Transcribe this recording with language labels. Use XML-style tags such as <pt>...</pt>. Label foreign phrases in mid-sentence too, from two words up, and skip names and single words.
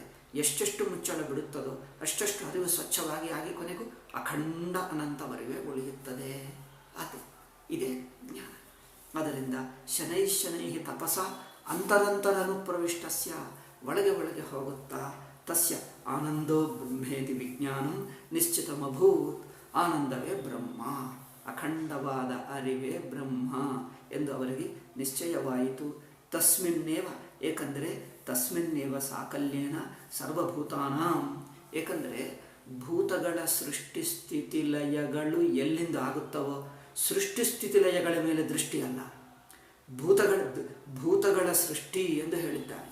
<kn>ಎಷ್ಟೆಷ್ಟು ಮುಚ್ಚಳ ಬಿಡುತ್ತದೋ ಅಷ್ಟೆಷ್ಟು ಅರಿವು ಸ್ವಚ್ಛವಾಗಿ ಆಗಿ ಕೊನೆಗೂ ಅಖಂಡ ಅನಂತವರೆಗೆ ಉಳಿಯುತ್ತದೆ. ಅದು ಇದೇ ಜ್ಞಾನ. ಅದರಿಂದ</kn> <sa>ಶನೈ ತಪಸ ಅಂತರಂತರನುಪ್ರವಿಷ್ಟಸ್ಯ,</sa> <kn>ಒಳಗೆ ಹೋಗುತ್ತಾ</kn> <sa>ತಸ್ಯ ಆನಂದೋ ಬ್ರಹ್ಮೇತಿ ವಿಜ್ಞಾನಂ ನಿಶ್ಚಿತಮಭೂತ್.</sa> <kn>ಆನಂದವೇ ಬ್ರಹ್ಮ, ಅಖಂಡವಾದ ಅರಿವೇ ಬ್ರಹ್ಮ ಎಂದು ಅವರಿಗೆ ನಿಶ್ಚಯವಾಯಿತು. ತಸ್ಮಿನ್ನೇವ, ಏಕೆಂದರೆ</kn> <sa>ತಸ್ಮಿನ್ನೇವ ಸಾಕಲ್ಯೇನ ಸರ್ವಭೂತಾನಾಂ,</sa> <kn>ಏಕೆಂದರೆ ಭೂತಗಳ ಸೃಷ್ಟಿಸ್ಥಿತಿಲಯಗಳು ಎಲ್ಲಿಂದ ಆಗುತ್ತವೋ, ಸೃಷ್ಟಿಸ್ಥಿತಿಲಯಗಳ ಮೇಲೆ ದೃಷ್ಟಿ ಅಲ್ಲ, ಭೂತಗಳ ಸೃಷ್ಟಿ ಎಂದು ಹೇಳಿದ್ದಾನೆ.</kn>